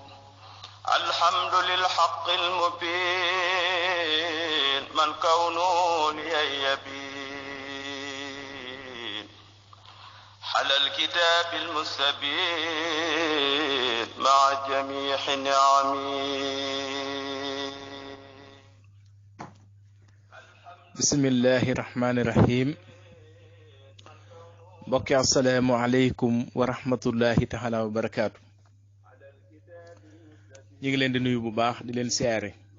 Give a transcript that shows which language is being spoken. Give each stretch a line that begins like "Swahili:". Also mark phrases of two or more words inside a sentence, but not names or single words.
Arabic: الحمد للحق المبين من كونه لي يبين. حل الكتاب المستبين مع جميع نعمه. بسم الله الرحمن الرحيم. mbokki السلام عليكم ورحمة الله تعالى وبركاته.
Wolof: ñu ngi leen di nuyu bu baax di leen siyaare.